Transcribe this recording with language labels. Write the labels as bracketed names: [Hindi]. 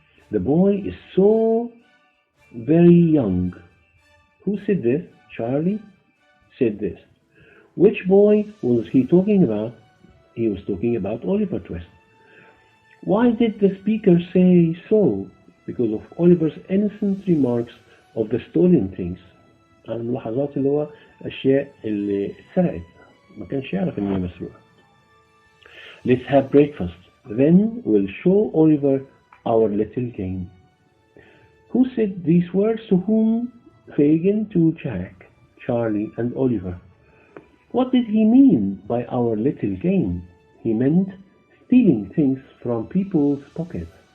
[English] The boy is so very young. Who said this? Charlie said this. Which boy was he talking about? He was talking about Oliver Twist. Why did the speaker say so? Because of Oliver's innocent remarks of the stolen things. [Arabic] عن الملاحظات اللي هو أشياء اللي اتسرقت ما كانش يعرف إن هي مسروقة. [English] Let's have breakfast. Then we'll show Oliver our little game. Who said these words to whom? Fagin, to Jack, Charlie, and Oliver. What did he mean by our little game? He meant stealing things from people's pockets.